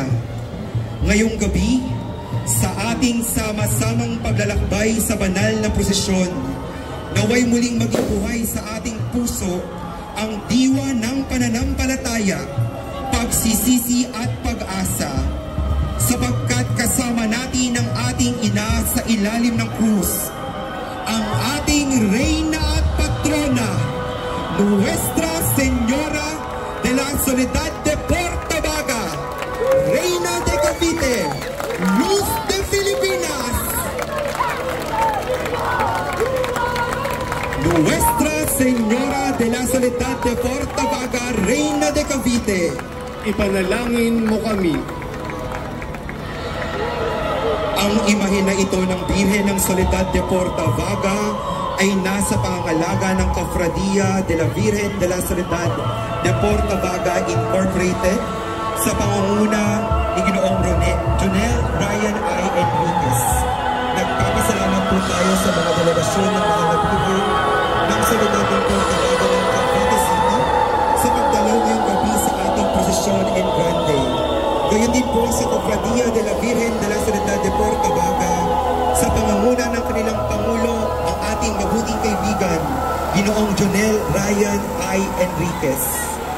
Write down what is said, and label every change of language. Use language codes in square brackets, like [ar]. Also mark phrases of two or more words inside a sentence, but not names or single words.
[tl] Ngayong gabi, sa ating sama-samang paglalakbay sa banal na prosesyon, naway muling maging buhay sa ating puso ang diwa ng pananampalataya, pagsisisi at pag-asa, sapagkat kasama natin ang ating ina sa ilalim ng krus, ang ating reyna at patrona, Nuestra Señora de la Soledad de Portabaga, [es] Reina de Cavite, Luz de Filipinas. Nuestra Señora de la Soledad de Portabaga, Reina de Cavite, [tl] ipanalangin mo kami. Ang imahe na ito ng Birhen ng Soledad de Portabaga ay nasa pangangalaga ng Cofradia de la Virgen de la Soledad de Portabaga Incorporated sa pangunguna ni Ginoong Jonel Ryan I. Enriquez. Nagpapasalamat po tayo sa mga delegasyon ng mga nagbubuo ng Soledad de Portabaga ng Cavite City sa pagdalaw ngayong gabi sa ating prosesyon [es] en grande. [tl] Gayon din po sa Cofradia de la Virgen de la Soledad de Portabaga sa pangunguna ng kanilang Pangulo, ang ating mabuting kaibigan, Ginoong Jonel Ryan I. Enriquez.